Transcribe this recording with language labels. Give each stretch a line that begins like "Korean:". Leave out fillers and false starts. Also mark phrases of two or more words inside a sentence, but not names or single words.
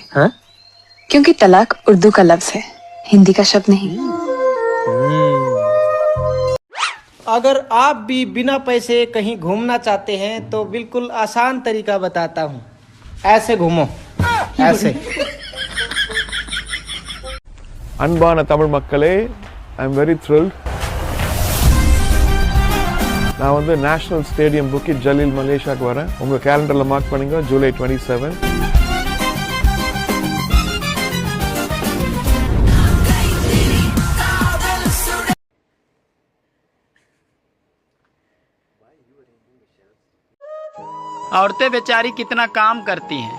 Hindi: हाँ? क्योंकि तलाक उर्दू का लफ्ज है, हिंदी का शब्द नहीं। अगर आप भी बिना पैसे कहीं घूमना चाहते हैं तो बिल्कुल आसान तरीका बताता हूँ। ऐसे घूमो, ऐसे।
Tamil: அன்பான தமிழ் மக்களே,
English: I am very thrilled.
Tamil: நான் வந்து நேஷனல் ஸ்டேடியம் புக்கிட் ஜலீல் மலேசியாவுக்கு வரேன். உங்கள் கேலண்டரில் மார்க் பண்ணுங்க, ஜூலை 27.
Hindi: औरतें बेचारी कितना काम करती हैं।